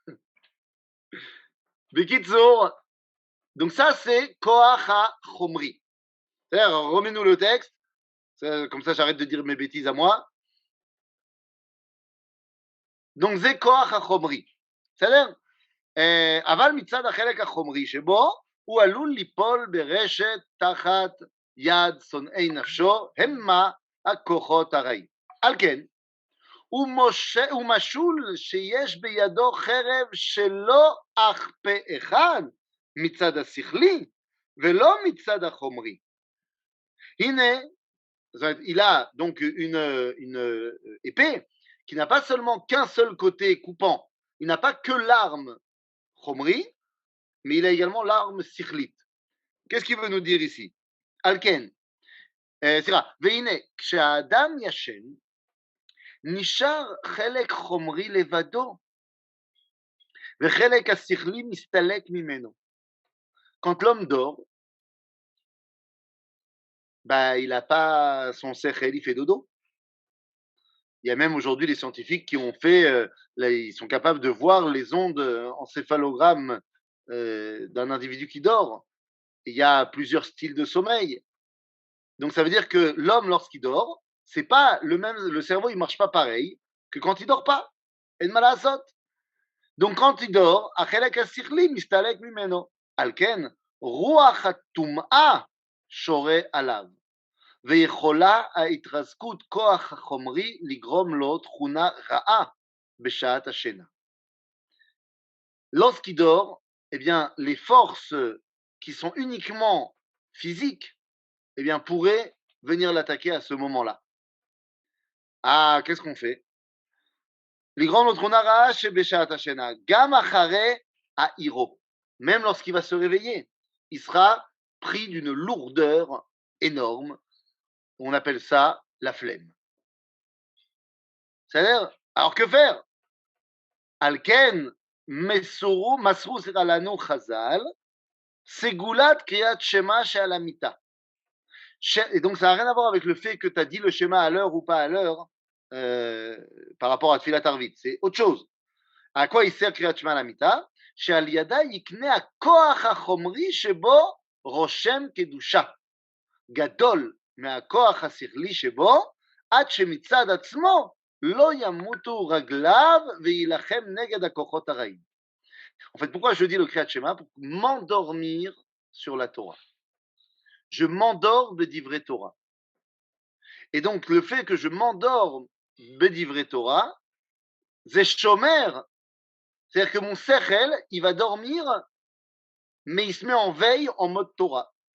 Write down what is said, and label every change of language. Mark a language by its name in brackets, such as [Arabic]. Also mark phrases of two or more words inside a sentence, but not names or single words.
[French] Bekitsour. Donc ça c'est [Hebrew] כוח החומרי. [French] C'est-à-dire, remets-nous le texte. Comme ça j'arrête de dire mes bêtises à moi. Donc c'est [Hebrew] כוח החומרי. [French] C'est-à-dire, [Hebrew] אבל מצד החלק החומרי שבו הוא עלול ליפול ברשת תחת יד שונאי נפשו, המה הכוחות הרעים. על כן, הוא משול שיש בידו חרב שלא אך פה אחד מצד השכלי ולא מצד החומרי. הנה, [French] il a donc une épée qui n'a pas seulement qu'un seul côté coupant, il n'a pas que l'arme chomri, mais il a également l'arme sikhlit. Qu'est-ce qu'il veut nous dire ici? [Hebrew] Alken, סליחה, והנה, כשהאדם ישן, נשאר חלק חומרי לבדו, וחלק השכלי מסתלק ממנו. [French] Quand l'homme dort, bah, il n'a pas son sechel, il fait dodo. Il y a même aujourd'hui des scientifiques qui ont fait, là, ils sont capables de voir les ondes encéphalogramme d'un individu qui dort. Il y a plusieurs styles de sommeil. Donc ça veut dire que l'homme, lorsqu'il dort, c'est pas le même, le cerveau, il marche pas pareil que quand il dort pas. En malasot. Donc quand il dort, [Hebrew] החלק השכלי מסתלק ממנו. על כן, רוח הטומאה שורה עליו. ויכולה ההתרסקות כוח החומרי לגרום לו תכונה רעה בשעת השינה. [French] Lorsqu'il dort, eh bien, les forces qui sont uniquement physiques, eh bien, pourraient venir l'attaquer à ce moment-là. Ah, qu'est-ce qu'on fait? [Hebrew] לגרום לו תכונה רעה שבשעת השינה, גם אחרי העירו. [French] Même lorsqu'il va se réveiller, il sera pris d'une lourdeur énorme. On appelle ça la flemme. C'est-à-dire, alors que faire? [Hebrew] Alken, מסרו לנו חז"ל, סגולת קריאת שמע שעל המיטה. [French] Et donc, ça n'a rien à voir avec le fait que tu as dit le schéma à l'heure ou pas à l'heure par rapport à [Hebrew] תפילת ערבית. [French] C'est autre chose. À quoi il sert [Hebrew] קריאת שמע על המיטה? שעל ידה יקנה הכוח החומרי שבו רושם קדושה. גדול מהכוח השכלי שבו, עד שמצד עצמו לא ימותו רגליו ויילחם נגד הכוחות הרעים. [French] En fait, pourquoi je dis le [Hebrew] קריאת שמע? [French] Pour m'endormir sur la Torah. Je m'endors [Hebrew] בדברי תורה. [French] Et donc, le fait que je m'endors [Hebrew] בדברי תורה, [French] c'est shomer. C'est-à-dire que mon sechel, il va dormir, mais il se met en veille en mode Torah.